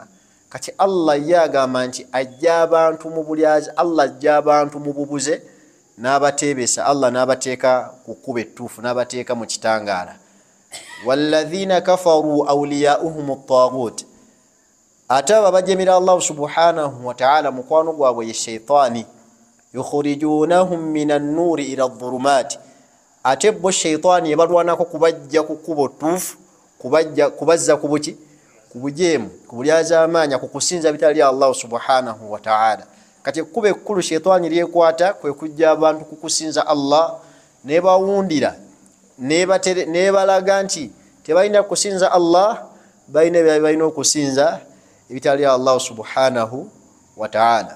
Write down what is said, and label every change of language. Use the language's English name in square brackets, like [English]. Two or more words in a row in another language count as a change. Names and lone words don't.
[Ganda] Kati Allah yagamba nti ajja abantu mu bulyaza Allah ajja abantu mu bubuze n'abateebesa Allah n'abateeka ku kkubo ettuufu n'abateeka mu kitangaala. [Arabic] والذين كفروا أولياؤهم الطاغوت [Ganda] ate abajemera Allah [Arabic] سبحانه وتعالى [Ganda] mukwano gwabwe ye sheitaani [Arabic] يخرجونهم من النور إلى الظلمات [Ganda] ate bo sheitaani yebalwanako kubajja ku kkubo ttuufu kubazza ku buki ku bujeemu ku bulyazaamaanya ku kusinza bitali Allah [Arabic] سبحانه وتعالى. [Ganda] Kati ekkubo ekkulu sheitaani lyekwata kwe kujja abantu kukusinza Allah nebawundira nebalaga nti tebalina kusinza Allah balina balina okusinza ebitali Allah [Arabic] سبحانه وتعالى.